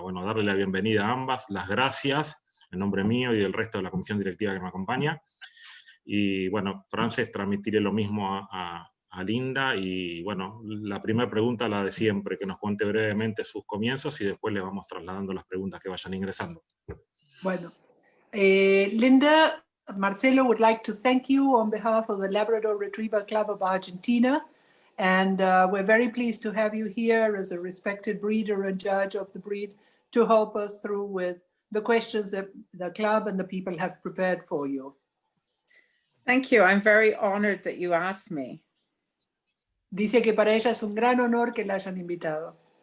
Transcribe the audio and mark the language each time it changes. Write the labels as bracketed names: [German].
[Spanish] Bueno, darle la bienvenida a ambas, las gracias en nombre mío y del resto de la comisión directiva que me acompaña. Y bueno, Francis, transmitiré lo mismo a Linda. Y bueno, la primera pregunta, la de siempre, que nos cuente brevemente sus comienzos y después le vamos trasladando las preguntas que vayan ingresando. [English] Bueno, Linda, Marcelo would like to thank you on behalf of the Labrador Retriever Club of Argentina. And we're very pleased to have you here as a respected breeder and judge of the breed to help us through with the questions that the club and the people have prepared for you. Thank you. I'm very honored that you asked me. [Spanish] Dice que para ella es un gran honor que la hayan invitado.